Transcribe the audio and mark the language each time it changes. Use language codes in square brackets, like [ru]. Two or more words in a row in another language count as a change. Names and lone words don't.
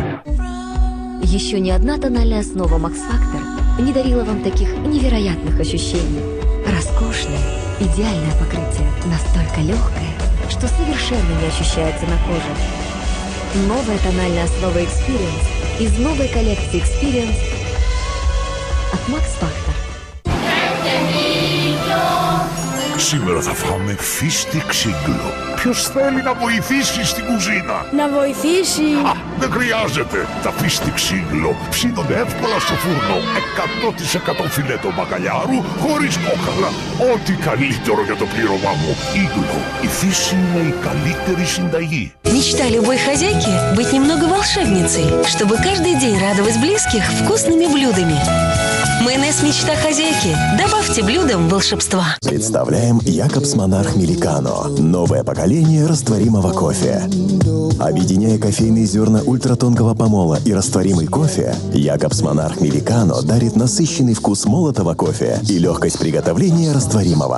[ru] Еще ни одна тональная основа Max Factor не дарила вам таких невероятных ощущений. Роскошное, идеальное покрытие, настолько легкое, что совершенно не ощущается на коже. Новая тональная основа Experience из новой коллекции Experience от Max Factor. [el] Σήμερα θα φάμε φίστη ξύγκλο. Ποιος θέλει να βοηθήσει στην κουζίνα? Να βοηθήσει? Δεν χρειάζεται. Τα φίστη ξύγκλο ψήνονται εύκολα στο φούρνο. 100% φιλέτο μπακαλιάρου, χωρίς κόκαλα. Ό,τι καλύτερο για το πλήρωμά μου. Ίγκλο. Η φύση είναι η καλύτερη συνταγή. [ru] Мечта любой хозяйки – быть немного волшебницей, чтобы каждый день радовать близких вкусными блюдами. Майонез «Мечта хозяйки». Добавьте блюдам волшебства. Представляем Якобс Монарх Миликано. Новое поколение растворимого кофе. Объединяя кофейные зерна ультратонкого помола и растворимый кофе, Якобс Монарх Миликано дарит насыщенный вкус молотого кофе и легкость приготовления растворимого.